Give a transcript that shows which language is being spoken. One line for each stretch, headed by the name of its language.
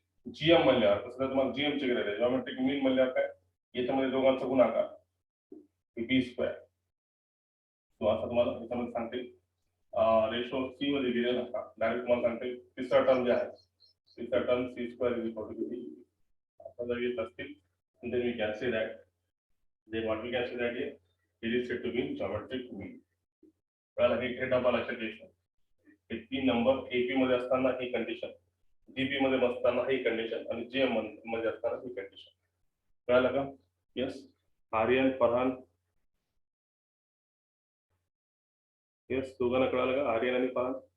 Marathi: GM म्हणल्यावर तसं तुम्हाला जीएम ची गरज आहे. जॉमेट्रिक मीन म्हणल्यावर काय याच्यामध्ये दोघांचा गुणाकार बी स्क्वेअर. तो असं तुम्हाला याच्यामध्ये सांगते रेशो सी मध्ये दिलेला का डायरेक्ट तुम्हाला सांगते तिसरा टर्म जे आहे तिसरा term
English: C square is equal to b.
Marathi: असं जर येत असतील
English: then we can say that then what we can say that it is said to be geometric mean.
Marathi: कळलं हे डबा लक्षात घ्यायचं. हे 3 नंबर एपी मध्ये असताना ही कंडिशन जीपी मध्ये असताना ही कंडिशन आणि जीएम मध्ये असताना ही कंडिशन. कळलं का. यस आर्यन फरहान यस दोघांना कळालं का आर्यन आणि फरहान.